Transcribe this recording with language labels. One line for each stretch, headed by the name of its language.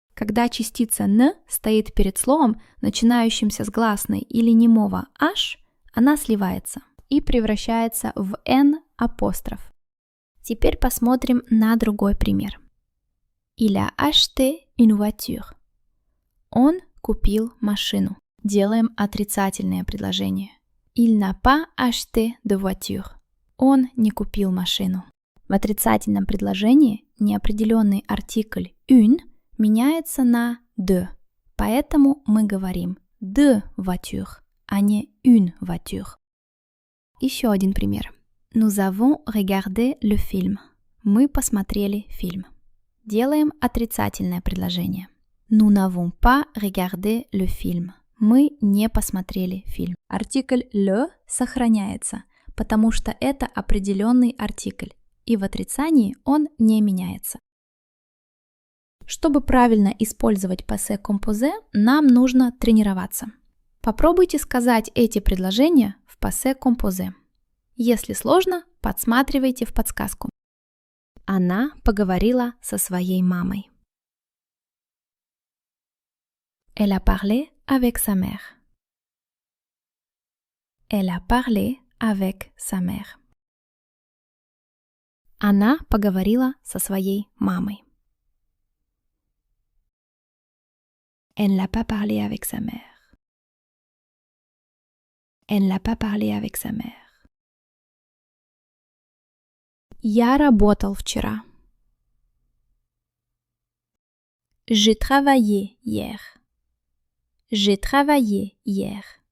Russian: Когда частица «н» стоит перед словом, начинающимся с гласной или немого «h», она сливается и превращается в «n» апостроф. Теперь посмотрим на другой пример.
French: Il a acheté une voiture.
Russian: Он купил машину. Делаем отрицательное предложение.
French: Il n'a pas acheté de voiture.
Russian: Он не купил машину. В отрицательном предложении неопределенный артикль une меняется на de, поэтому мы говорим de voiture, а не une voiture. Еще один пример.
French: Nous avons regardé le film.
Russian: Мы посмотрели фильм. Делаем отрицательное предложение.
French: Nous n'avons pas regardé le film.
Russian: Мы не посмотрели фильм. Артикль le сохраняется, потому что это определенный артикль, и в отрицании он не меняется. Чтобы правильно использовать passé composé, нам нужно тренироваться. Попробуйте сказать эти предложения в passé composé. Если сложно, подсматривайте в подсказку. Она поговорила со своей мамой.
French: Elle a parlé avec sa mère. Elle a parlé avec sa mère.
Russian: Она поговорила со своей мамой.
French: Elle n'a pas parlé avec sa mère. Elle n'a pas parlé avec sa mère.
Russian: Я работал вчера.
French: J'ai travaillé hier. J'ai travaillé hier.